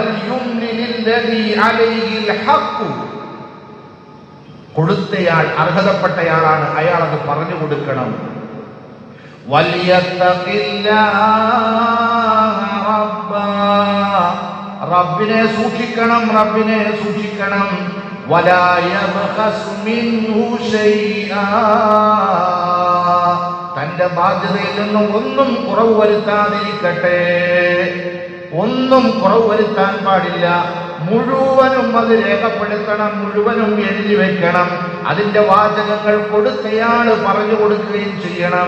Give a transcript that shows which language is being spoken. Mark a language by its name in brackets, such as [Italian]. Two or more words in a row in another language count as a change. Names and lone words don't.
[Malayalam] കൊടുത്തയാൾ അർഹതപ്പെട്ടയാളാണ്, അയാൾ അത് പറഞ്ഞു കൊടുക്കണം. റബ്ബിനെ സൂക്ഷിക്കണം, റബ്ബിനെ സൂക്ഷിക്കണം. [Arabic] ولا يبخس منه شيئا, [Malayalam] തന്റെ ബാധ്യതയിൽ നിന്നും ഒന്നും കുറവ് വരുത്താതിരിക്കട്ടെ. ഒന്നും കുറവ് വരുത്താൻ പാടില്ല. മുഴുവനും അത് രേഖപ്പെടുത്തണം, മുഴുവനും എഴുതി വെക്കണം. അതിന്റെ വാചകങ്ങൾ കൊടുത്തയാള് പറഞ്ഞു കൊടുക്കുകയും ചെയ്യണം.